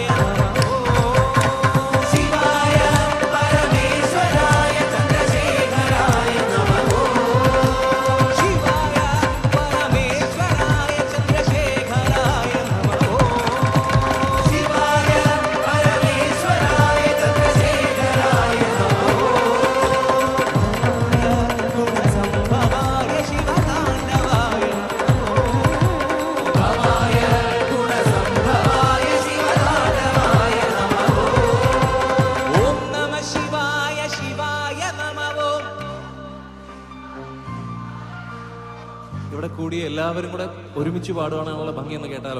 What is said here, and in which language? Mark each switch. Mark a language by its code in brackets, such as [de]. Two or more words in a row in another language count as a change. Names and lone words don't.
[sa] नमो शिवाय परमेश्वराय चंद्रशेखराय नमो शिवाय परमेश्वराय चंद्रशेखराय नमो शिवाय परमेश्वराय चंद्रशेखराय नमो गुणसंभवाय शिवतांडवाय [ml] ഇവിടെ കൂടി എല്ലാവരും കൂടെ ഒരുമിച്ച് പാടുവാനുള്ള ഭംഗി എന്ന് കേട്ടാലോ?